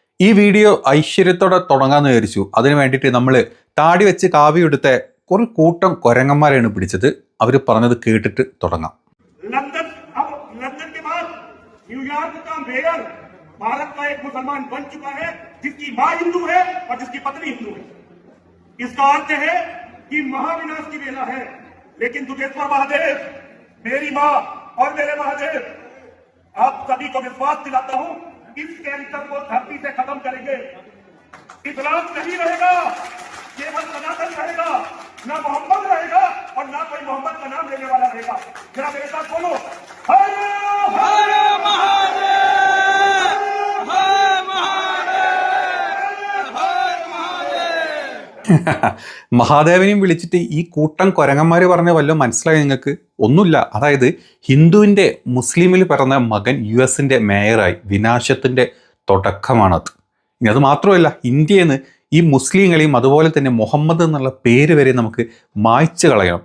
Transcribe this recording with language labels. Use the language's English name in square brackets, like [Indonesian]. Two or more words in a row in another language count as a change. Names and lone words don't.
[Malayalam] ഈ വീഡിയോ ഐശ്വര്യത്തോടെ തുടങ്ങാന്ന് വിചാരിച്ചു. അതിനു വേണ്ടിയിട്ട് നമ്മൾ താടി വെച്ച് കാവ്യെടുത്ത ഒരു കൂട്ടം കൊരങ്ങന്മാരെയാണ് പിടിച്ചത്. അവർ പറഞ്ഞത് കേട്ടിട്ട് തുടങ്ങാം. [Hindi] लंदन के बाद न्यूयॉर्क का मेयर भारत का एक मुसलमान बन चुका है जिसकी मां हिंदू है और जिसकी पत्नी हिंदू है। इसका अर्थ है कि महाविनाश की वेला है। लेकिन दुर्गेश्वर महादेव, मेरी मां और मेरे महादेव, आप सभी को विश्वास दिलाता हूं, इस कैंसर को धरती से खत्म करेंगे। इस्लाम नहीं रहेगा, केवल सनातन रहेगा, ना मोहम्मद रहेगा और ना कोई मोहम्मद का नाम लेने वाला रहेगा। जरा मेरे साथ बोलो, हर हर महादेव, हर महादेव, हर महादेव। [Malayalam] മഹാദേവനെയും വിളിച്ചിട്ട് ഈ കൂട്ടം കൊരങ്ങന്മാർ പറഞ്ഞ വല്ലതും മനസ്സിലായി നിങ്ങൾക്ക്? ഒന്നുമില്ല. അതായത് ഹിന്ദുവിൻ്റെ മുസ്ലിമിൽ പിറന്ന മകൻ US-ന്റെ മേയറായി. വിനാശത്തിൻ്റെ തുടക്കമാണത്. ഇനി അത് മാത്രമല്ല, ഇന്ത്യയിൽ നിന്ന് ഈ മുസ്ലിങ്ങളെയും അതുപോലെ തന്നെ മുഹമ്മദ് എന്നുള്ള പേര് വരെ നമുക്ക് മായ്ച്ചു കളയണം.